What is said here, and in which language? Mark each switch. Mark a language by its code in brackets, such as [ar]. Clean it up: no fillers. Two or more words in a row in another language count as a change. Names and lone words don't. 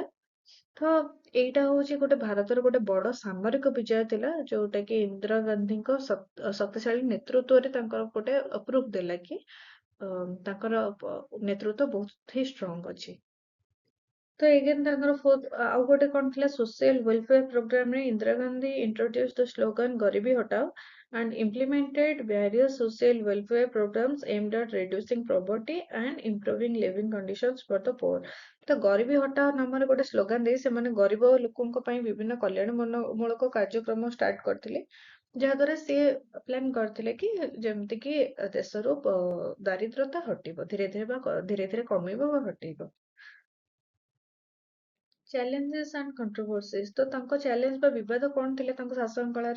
[or] ତ ଏଇଟା ହଉଛି ଗୋଟେ ଭାରତର ଗୋଟେ ବଡ ସାମରିକ ବିଜୟ ଥିଲା, ଯୋଉଟା କି ଇନ୍ଦିରା ଗାନ୍ଧୀଙ୍କ ଶକ୍ତିଶାଳୀ ନେତୃତ୍ୱରେ ତାଙ୍କର ଗୋଟେ ପ୍ରୁଫ ଦେଲା କି ତାଙ୍କର ନେତୃତ୍ୱ ବହୁତ ହି ଷ୍ଟ୍ରଙ୍ଗ ଅଛି। ତ ଏଗେନ୍ ତାଙ୍କର ଆଉ ଗୋଟେ କଣ ଥିଲା, [en] social welfare [or] ପ୍ରୋଗ୍ରାମରେ ଇନ୍ଦିରା ଗାନ୍ଧୀ [en] introduce the slogan [hi] गरीबी हटाओ, [en] and implemented various social welfare programs aimed at reducing poverty and improving living conditions for the poor. [or] ତ [hi] गरीबी हटाओ [or] ନାମରେ ଗୋଟେ ସ୍ଲୋଗାନ ଦେଇ ସେମାନେ ଗରିବ ଲୋକଙ୍କ ପାଇଁ ବିଭିନ୍ନ କଲ୍ୟାଣ ମୂଳକ କାର୍ଯ୍ୟକ୍ରମ ଷ୍ଟାର୍ଟ କରିଥିଲେ, ଯାହାଦ୍ୱାରା ସିଏ ପ୍ଲାନ୍ କରିଥିଲେ କି ଯେମିତି କି ଦେଶରୁ ଦାରିଦ୍ରତା ହଟିବ ଧୀରେ ଧୀରେ ଧୀରେ ଧୀରେ କମିବ ବା ହଟିବ। [en] challenges and controversies, [or] ତ ତାଙ୍କ ଚ୍ୟାଲେଞ୍ଜ ବା ବିବାଦ କଣ ଥିଲା ତାଙ୍କ ଶାସନ କାଳରେ?